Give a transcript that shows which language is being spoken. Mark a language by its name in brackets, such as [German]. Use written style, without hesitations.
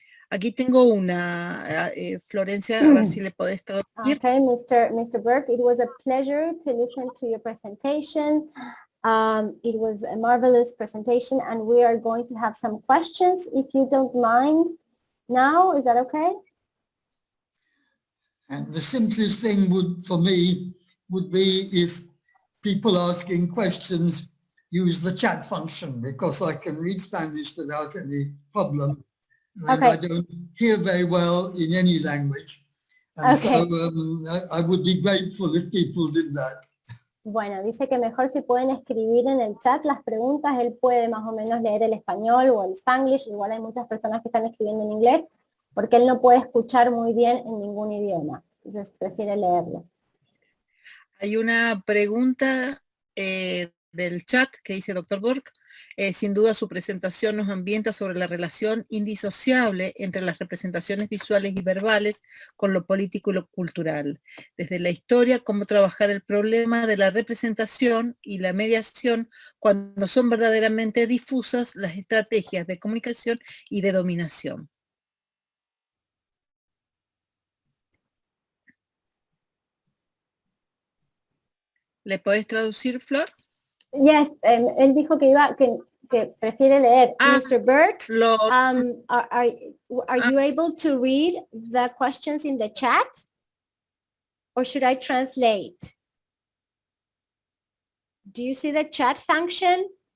[Spanish] Aquí tengo una, Florencia, a ver si le podés traducir. [English] Okay, Mr. Burke, it was a pleasure to listen to your presentation. It was a marvelous presentation, and we are going to have some questions, if you don't mind now. Is that okay? And the simplest thing for me would be if people asking questions use the chat function, because I can read Spanish without any problem. And I don't hear very well in any language. And so I would be grateful if people did that. [Spanish] Bueno, dice que mejor si pueden escribir en el chat las preguntas, él puede más o menos leer el español o el spanglish, igual hay muchas personas que están escribiendo en inglés, porque él no puede escuchar muy bien en ningún idioma, entonces prefiere leerlo. Hay una pregunta del chat que dice Dr. Burke, sin duda su presentación nos ambienta sobre la relación indisociable entre las representaciones visuales y verbales con lo político y lo cultural. Desde la historia, cómo trabajar el problema de la representación y la mediación cuando son verdaderamente difusas las estrategias de comunicación y de dominación. ¿Le podés traducir, Flor? Yes, él dijo que prefiere leer. [English] Mr. Burke, are you able to read the questions in the chat? Or should I translate? Do you see the chat function?